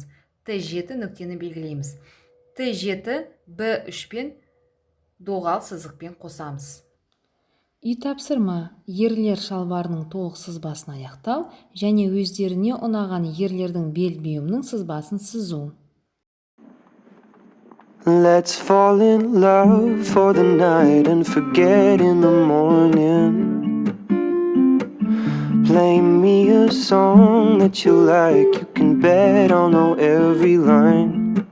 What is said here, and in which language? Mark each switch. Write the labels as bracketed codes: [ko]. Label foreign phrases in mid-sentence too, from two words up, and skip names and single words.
[kk] Т7 нүктені белгілейміз. Т7 Б3 пен доғал сызықпен қосамыз. Үй тапсырма: ерлер шалбарының толық сызбасын аяқтау және өздеріне ұнаған ерлердің бел бұйымының сызбасын сызу. [en] Let's fall in love for the night and forget in the morning. Play me a song that you like, you can bet I'll know every line.